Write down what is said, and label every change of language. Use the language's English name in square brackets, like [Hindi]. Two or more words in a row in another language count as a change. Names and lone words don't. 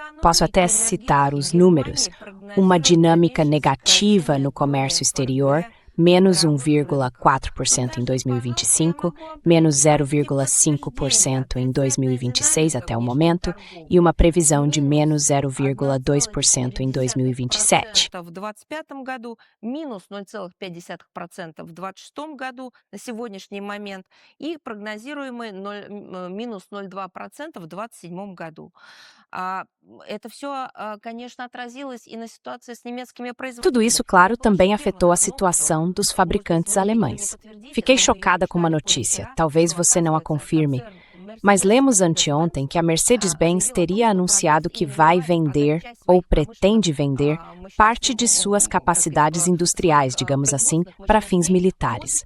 [Portuguese] Posso até citar os números. Uma dinâmica negativa no comércio exterior, menos 1,4% em 2025, menos 0,5% em 2026 até o momento, e uma previsão de menos 0,2% em 2027. [Russian] В 2025 году, минус 0,5% в 2026 году на сегодняшний момент и прогнозируемый минус 0,2% в 2027 году. Это все, конечно, отразилось и на ситуации с немецкими производителями. [Portuguese] Tudo isso, claro, também afetou a situação dos fabricantes alemães. Fiquei chocada com uma notícia, talvez você não a confirme, mas lemos anteontem que a Mercedes-Benz teria anunciado que vai vender, ou pretende vender, parte de suas capacidades industriais, digamos assim, para fins militares.